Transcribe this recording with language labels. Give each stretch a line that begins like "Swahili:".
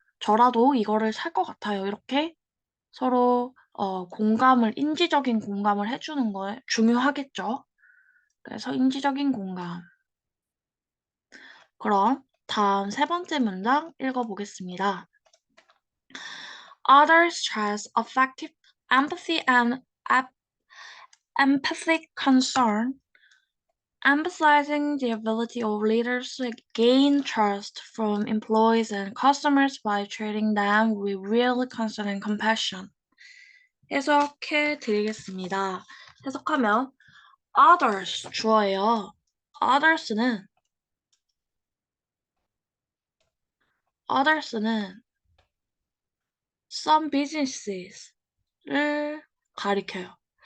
Korean: 저라도 이거를 살 것 같아요. 이렇게 서로 인지적인 공감을 해주는 거 중요하겠죠. 그래서 인지적인 공감. 그럼 다음 세 번째 문장 읽어보겠습니다.
English: Others stress affective empathy and empathic concern, emphasizing the ability of leaders to gain trust from employees and customers by treating them with real concern and compassion.
Korean: 해석해 드리겠습니다. 해석하면 others 주어예요. others는
English: some businesses
Korean: 를 가리켜요.